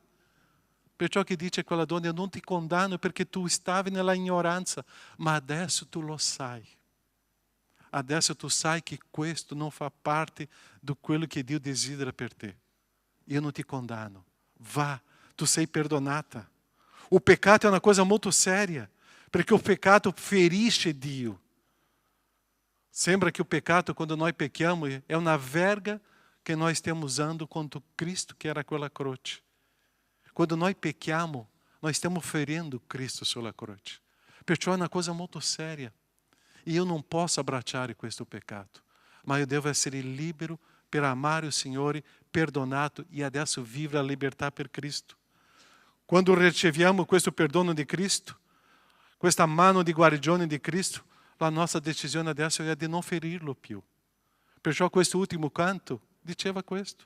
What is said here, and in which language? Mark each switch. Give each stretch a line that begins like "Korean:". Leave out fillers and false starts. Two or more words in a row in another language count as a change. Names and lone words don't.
Italian: Perciò che dice a quella donna, eu non ti condanno perché tu stavi nella ignoranza, ma adesso tu lo sai. adesso tu sai che questo non fa parte di quello che Dio desidera per te. Io non ti condanno. Vá, tu sei perdonata.
Portuguese: O pecado é uma coisa muito séria, porque o pecado
Italian: ferisce Dio.
Portuguese: Sembra que o pecado, quando nós pecamos, é uma verga que nós estamos usando contra Cristo, que era aquela cruz. Quando nós pecamos, nós estamos ferindo Cristo sulla cruz. Perciò é uma coisa muito séria. E eu não posso
Italian: abbracciare questo
Portuguese: pecado. Mas eu
Italian: devo essere libero per amare o Signore, perdonato e adesso vivere a libertà per Cristo. Quando riceviamo questo perdono di Cristo, questa mano di guarigione di Cristo, la nostra decisione adesso è di non ferirlo più. Perciò questo ultimo canto diceva questo.